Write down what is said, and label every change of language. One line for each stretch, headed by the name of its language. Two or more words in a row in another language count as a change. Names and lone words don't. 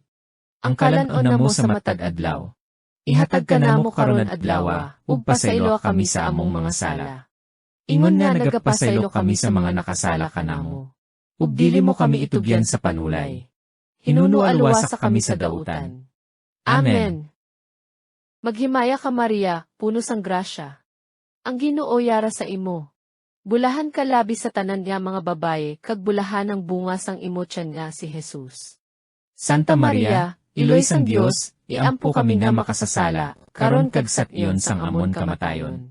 Cebuano: Ang kalan-on na mo sa matag adlaw. Ihatag ka namo karon adlaw, ug pasaylo kami sa among mga sala. Ingon nga nagapasaylo kami sa mga nakasala kanamo. Ug dili mo kami itugyan sa panulay. Hinunualwasa kami sa dautan. Amen.
Hiligaynon: Maghimaya ka Maria, puno sang grasya. Ang Ginoo yara sa imo. Bulahan ka labi sa tanan niya mga babaye, kag bulahan ang bunga sang imo tiyan nga si Jesus. Santa Maria, Iloy sang Dios, iampo kami nga makasasala, karon kag sat iyon sang amon kamatayon.